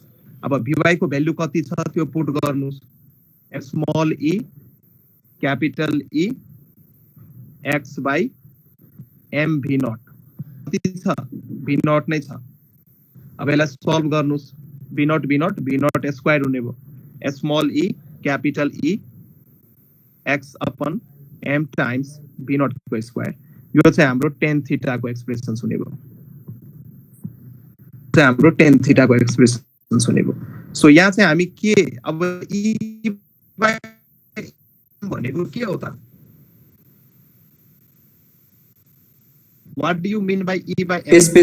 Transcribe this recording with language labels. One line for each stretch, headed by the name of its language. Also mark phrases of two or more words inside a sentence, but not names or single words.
Nepali: अब भीवाई को भ्यालु कति छ त्यो पुट गर्नुस्,
English: small e capital E x by m v naught
Nepali: कति छ,
English: v naught
Nepali: नै छ। अब यसलाई सल्भ गर्नुस्,
English: v naught square
Nepali: हुने भयो,
English: small e capital E x upon m times v naught
Nepali: को स्क्वायर। यो चाहिँ हाम्रो
English: tan theta
Nepali: को एक्सप्रेसन्स हुने भयो, हाम्रो
English: tan theta
Nepali: को एक्सप्रेसन्स हुने भयो। सो यहाँ चाहिँ हामी के, अब ई भनेको के हो त,
English: what do you mean by e by m,